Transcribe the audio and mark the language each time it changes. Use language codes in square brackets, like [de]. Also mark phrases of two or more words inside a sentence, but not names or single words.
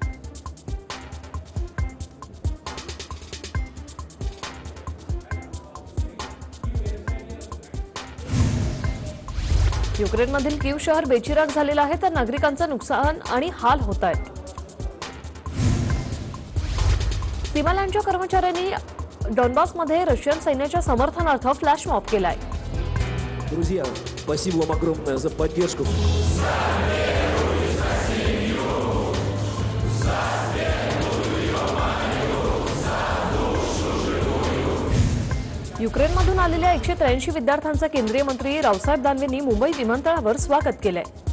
[mr] युक्रेनमधील कीव शहर बेचिराख झालेलं आहे, तर नागरिकांचं नुकसान आणि हाल होत आहेत। सीमालँडच्या कर्मचाऱ्यांनी डॉनबासमध्ये रशियन सैन्याच्या समर्थनार्थ फ्लॅश मॉब केलाय। [ru] Друзья, спасибо вам огромное за поддержку. [mr] युक्रेनमधून आलेल्या 183 विद्यार्थ्यांचं केंद्रीय मंत्री रावसाहेब दानवेंनी मुंबई विमानतळावर स्वागत केलंय।